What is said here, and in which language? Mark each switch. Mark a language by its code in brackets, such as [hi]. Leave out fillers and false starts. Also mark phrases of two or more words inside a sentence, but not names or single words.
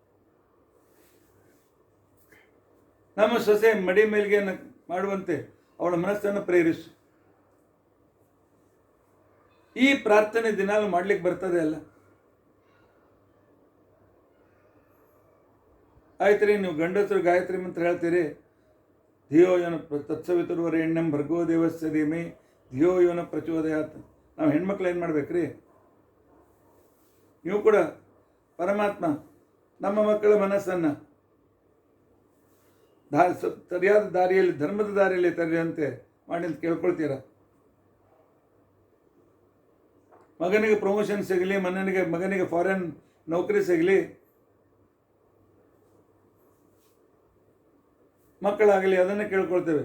[kn] ನಮ್ಮ ಸೊಸೆ ಮಡಿ ಮೇಲ್ಗೆ ಮಾಡುವಂತೆ ಅವಳ ಮನಸ್ಸನ್ನು ಪ್ರೇರಿಸು. ಈ ಪ್ರಾರ್ಥನೆ ದಿನಾಲು ಮಾಡ್ಲಿಕ್ಕೆ ಬರ್ತದೆ ಅಲ್ಲ? ಆಯ್ತು ರೀ, ನೀವು ಗಂಡಸರು ಗಾಯತ್ರಿ ಮಂತ್ರ ಹೇಳ್ತೀರಿ, [sa] ಧಿಯೋ ಯೋನ ತತ್ಸವಿತುರ್ವರೆಣ್ಯಂ ಭರ್ಗೋ ದೇವಸ್ಯ ಧೀಮಹಿ ಧಿಯೋ ಯೋನ ಪ್ರಚೋದಯಾತ್. [kn] ನಾವು ಹೆಣ್ಮಕ್ಳು ಏನು ಮಾಡ್ಬೇಕ್ರಿ? ನೀವು ಕೂಡ ಪರಮಾತ್ಮ ನಮ್ಮ ಮಕ್ಕಳ ಮನಸ್ಸನ್ನು ಸರಿಯಾದ ದಾರಿಯಲ್ಲಿ, ಧರ್ಮದ ದಾರಿಯಲ್ಲಿ ತರೆಯುವಂತೆ ಮಾಡಿ ಅಂತ ಕೇಳ್ಕೊಳ್ತೀರ. ಮಗನಿಗೆ ಪ್ರಮೋಷನ್ ಸಿಗಲಿ, ಮಗನಿಗೆ ಫಾರಿನ್ ನೌಕರಿ ಸಿಗಲಿ, ಮಕ್ಕಳಾಗಲಿ, ಅದನ್ನು ಕೇಳ್ಕೊಳ್ತೇವೆ.